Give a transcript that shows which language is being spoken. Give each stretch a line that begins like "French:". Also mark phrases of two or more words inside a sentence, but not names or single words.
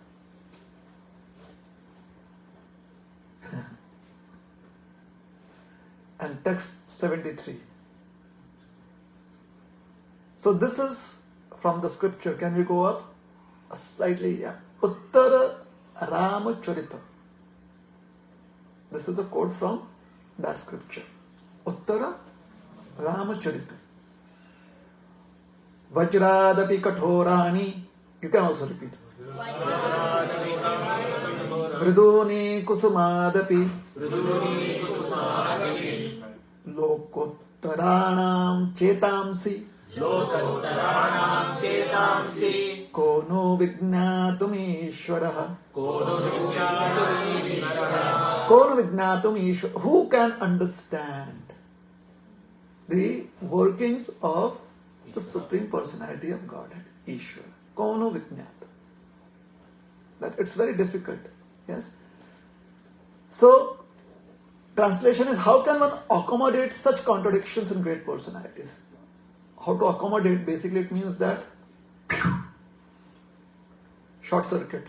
English: And text 73. So this is from the scripture. Can we go up? Slightly, yeah. Uttara Ramacharita. This is the quote from that scripture.
Sanskrit: Uttara Ramacharita. वज्रादपि कठोराणि.
English: You can also repeat.
Sanskrit: मृदूनि कुसुमादपि. लोकोत्तराणां चेतांसि. को नु विज्ञातुम् ईश्वरः. को नु विज्ञातुम् ईश्वरः.
English: Who can understand the workings of the Supreme Personality of Godhead, Ishvara?
Sanskrit: को नु विज्ञाता.
English: That it's very difficult. Yes. So, translation is, how can one accommodate such contradictions in great personalities? How to accommodate, basically it means that short circuit.